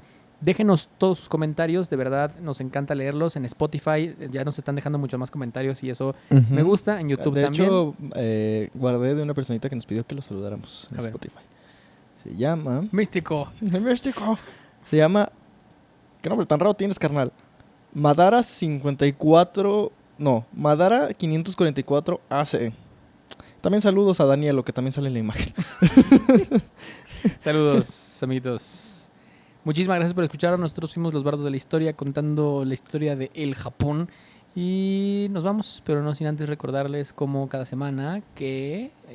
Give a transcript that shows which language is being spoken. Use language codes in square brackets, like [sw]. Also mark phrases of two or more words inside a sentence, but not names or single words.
[es] Déjenos todos sus comentarios, de verdad nos encanta leerlos. En Spotify ya nos están dejando muchos más comentarios y eso me gusta. En YouTube de también. hecho, guardé de una personita que nos pidió que lo saludáramos en A ver. Spotify. Se llama... Místico. Místico. Se llama... ¿Qué nombre tan raro tienes, carnal? Madara 54... No, Madara 544 AC. También saludos a Danielo, que también sale en la imagen. Saludos, amiguitos. Muchísimas gracias por escuchar. Nosotros fuimos los bardos de la historia, contando la historia de el Japón. Y nos vamos, pero no sin antes recordarles, como cada semana, que